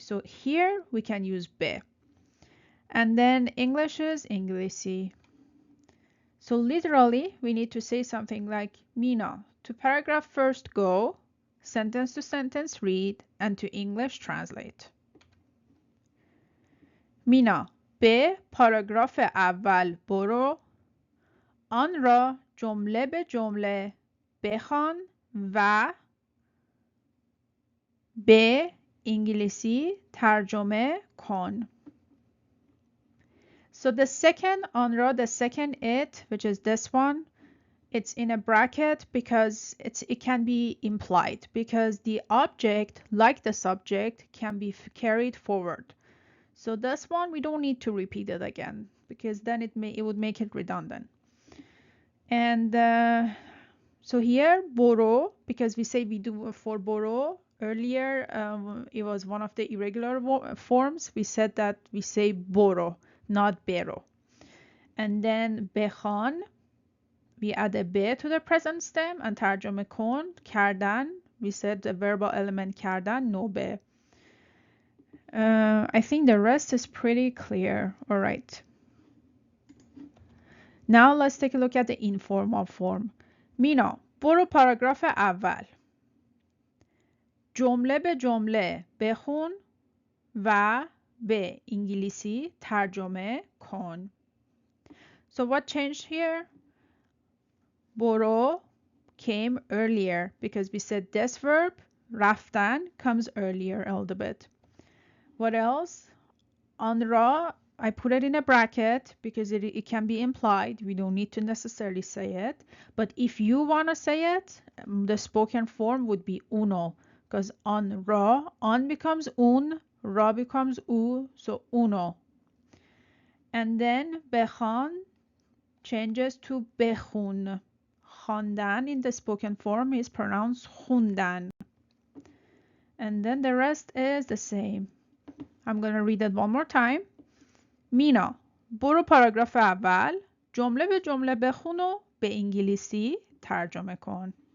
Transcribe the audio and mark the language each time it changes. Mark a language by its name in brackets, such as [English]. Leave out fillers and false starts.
[English] So here we can use be. And then English is انگلیسی. So literally, we need to say something like, Mina, to paragraph first go, sentence to sentence read, and to English translate. [Persian] مینا به پاراگراف اول برو، آن را جمله به جمله بخوان و به انگلیسی ترجمه کن. [English] So the second آن را, the second it, which is this one, it's in a bracket because it can be implied, because the object, like the subject, can be carried forward. So this one, we don't need to repeat it again, because then it would make it redundant. And so here, boro, because we say we do for boro, earlier it was one of the irregular forms. We said that we say boro, not bero. And then بخوان, we add a be to the present stem, and ترجمه کن, کردن, we said the verbal element کردن, no be. I think the rest is pretty clear. All right. Now let's take a look at the informal form. [Persian] مینا برو پاراگراف اول. جمله به جمله بخون و به انگلیسی ترجمه کن. [English] So what changed here? برو came earlier because we said this verb, رفتن, comes earlier a little bit. What else? آن را, I put it in a bracket because it can be implied. We don't need to necessarily say it. But if you want to say it, the spoken form would be uno. Because on ra, on becomes un, ra becomes u, so uno. And then بخوان changes to بخون. خواندن in the spoken form is pronounced خوندن. And then the rest is the same. I'm going to read it one more time. [Persian] مینا برو پاراگراف اول، جمله به جمله بخون و به انگلیسی ترجمه کن.